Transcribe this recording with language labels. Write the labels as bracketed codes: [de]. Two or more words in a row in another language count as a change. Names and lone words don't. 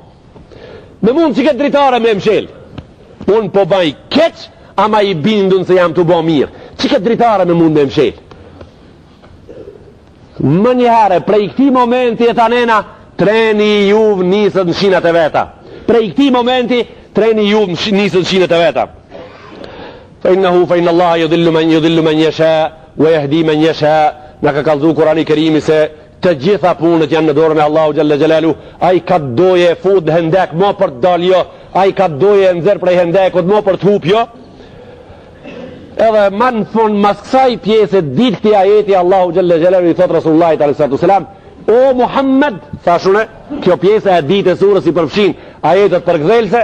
[sq] Me mund që këtë dritare me mshel. Unë po baj keq, ama i bindun se jam të bo mirë. Që këtë dritare me mund me mshel? Më njëherë, prej këti momenti e tanena, treni juv nisët në shinat e veta. Prej këti momenti, treni juv nisët në shinat e veta. [ar] فإن الله يضل من يشاء ويهدي من يشاء. [sq] Në ka kallëzu Kurani Kerimi se të gjitha punët janë në dorën e Allahu [ar] جل جلاله. [sq] Ai ka doje fut në hendek mo për të dal jo, ai ka doje nxerr prej hendekut mo për të hup jo. Edhe më në fund mas kësaj pjesë ditë këtij ajeti Allahu [ar] جل جلاله [sq] i thot Rasullullah [ar] صلى الله عليه وسلم, [sq] o Muhammed, thashune, kjo pjesë e ditë e surës i përfshin ajetet përkthelse.